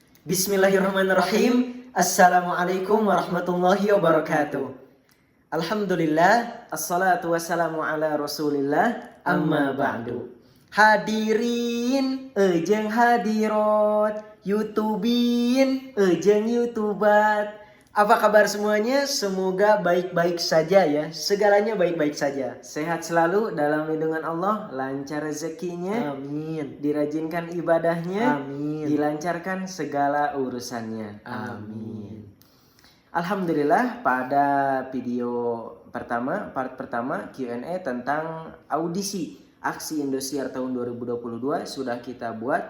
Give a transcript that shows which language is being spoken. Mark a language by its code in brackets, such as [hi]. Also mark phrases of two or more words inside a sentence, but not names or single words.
[ar] بسم الله الرحمن الرحيم. السلام عليكم ورحمة الله وبركاته. الحمد لله، الصلاة والسلام على رسول الله، أما بعد. [id] Hadirin, ejeng hadirat, YouTubin, ejeng YouTubat. Apa kabar semuanya? Semoga baik-baik saja ya. Segalanya baik-baik saja. Sehat selalu dalam lindungan Allah, lancar rezekinya. Amin. Dirajinkan ibadahnya. Amin. Dilancarkan segala urusannya. Amin. Alhamdulillah, pada video pertama, part pertama Q&A tentang audisi Aksi Indosiar tahun 2022 sudah kita buat.